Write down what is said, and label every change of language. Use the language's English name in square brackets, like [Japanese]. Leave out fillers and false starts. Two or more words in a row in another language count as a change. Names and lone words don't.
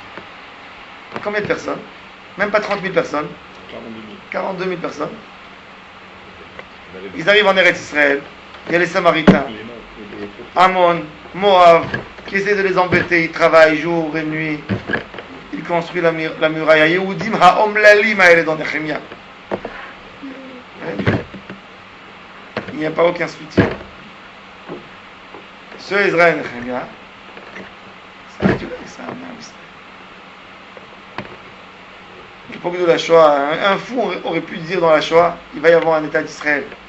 [French] Combien de personnes? Même pas 30 000 personnes. 42 000 personnes. Ils arrivent en Eretz Israël. Il y a les Samaritains, Ammon, Moab, qui essaient de les embêter. Ils travaillent jour et nuit. Ils construisent la muraille. [Hebrew] יהודים האומללים האלה dans Nehemia. [French] Il n'y a pas aucun soutien. Ce Ezra et Nehemia, ça a duré, ça a amené à Israël. L'époque de la Shoah, un fou aurait pu dire dans la Shoah, il va y avoir un État d'Israël.